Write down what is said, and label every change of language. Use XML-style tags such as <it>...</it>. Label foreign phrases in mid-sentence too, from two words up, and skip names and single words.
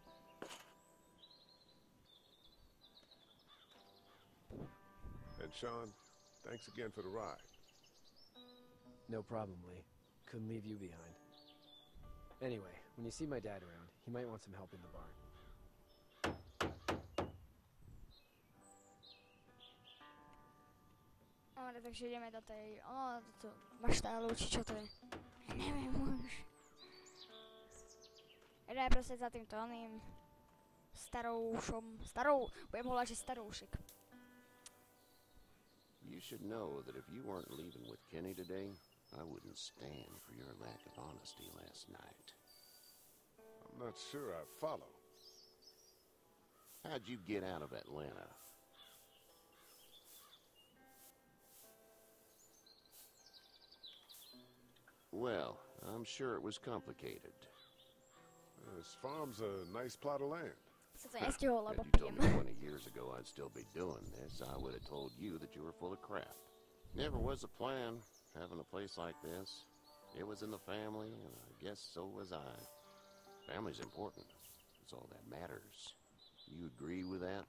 <en>And Sean, thanks again for the ride. No problem, Lee. Couldn't leave you behind. Anyway, when you see my dad around, he might want some help in the barn.</en> <sk>Dobre, takže ideme do tej... do toho maštálu, či čo to je. Ja neviem už. Ideme proste za týmto oným... budem volať, že staroušek.</sk> <en>You should know that if you weren't leaving with Kenny today, I wouldn't stand for your lack of honesty last night. I'm not sure I follow. How'd you get out of Atlanta? Well, I'm sure it was complicated. This farm's a nice plot of land.</en> <sk>Sa to nestihol, lebo</sk> <en>Had you told</en> <sk>pijem.</sk> <en>me 20 years ago I'd still be doing this, I would have told you that you were full of crap. Never was a plan, having a place like this. It was in the family, and I guess so was I. Family's important. It's all that matters. You agree with that?</en>